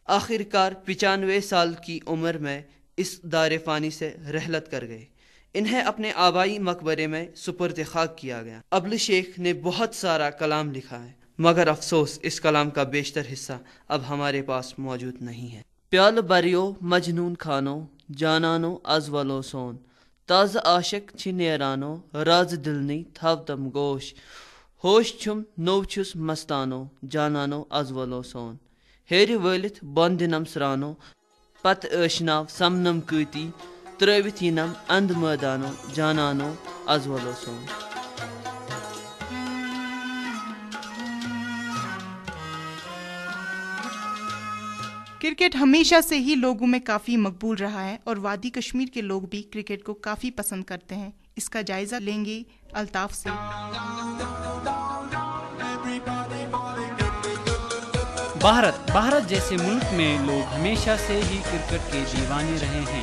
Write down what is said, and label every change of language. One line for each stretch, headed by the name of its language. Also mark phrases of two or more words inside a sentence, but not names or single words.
Urdu: آخرکار 95 سال کی عمر میں اس دار فانی سے رحلت کر گئے۔ انہیں اپنے آبائی مقبرے میں سپرد خاک کیا گیا۔ ابل شیخ نے بہت سارا کلام لکھا ہے، مگر افسوس اس کلام کا بیشتر حصہ اب ہمارے پاس موجود نہیں ہے۔
Kashmiri: پیال بریو مجنون خانو جانانو از ولو سون، تاز عاشق چھ نیرانو راز دلنی تھاوتم گوش، ہوش چھم نو چھس مستانو جانانو از ولو سون، ہیرِ وٲلِتھ بۄن دِنم سرانو پتہٕ ٲشناو سمنم کۭتی، ترٲوِتھ یِنم اند مٲدانو جانانو از ولو سون۔
Urdu: کرکٹ ہمیشہ سے ہی لوگوں میں کافی مقبول رہا ہے اور وادی کشمیر کے لوگ بھی کرکٹ کو کافی پسند کرتے ہیں۔ اس کا جائزہ لیں گے الطاف سے۔ بھارت جیسے ملک میں لوگ ہمیشہ سے ہی کرکٹ کے دیوانے رہے ہیں۔